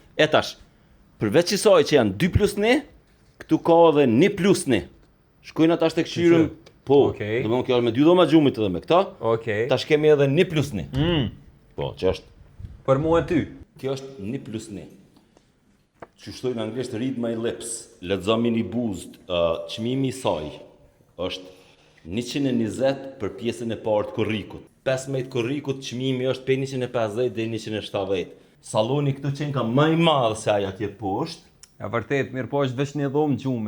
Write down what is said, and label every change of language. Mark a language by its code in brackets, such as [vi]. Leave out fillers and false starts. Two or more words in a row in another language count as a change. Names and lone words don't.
[sq] E tash, përveç qësaj që janë 2+1, këtu ka edhe 1+1. Shkojnë ata të këshirëm, po, do më kjo është me 2 dhoma gjumit edhe me këta, tash kemi edhe 1+1. Po, që është... Për mu e ty? Kjo është 1+1. Që shtojnë anglisht [en] read my lips, [sq] lexomin i buzët, çmimi i saj është 120 për pjesën e parë të korrikut. 15 korrikut çmimi është prej 150 deri 170. Salloni këtu qenë ka më i madh se ai atje poshtë. E vërtet, mirë po është veç një dhomë gjume.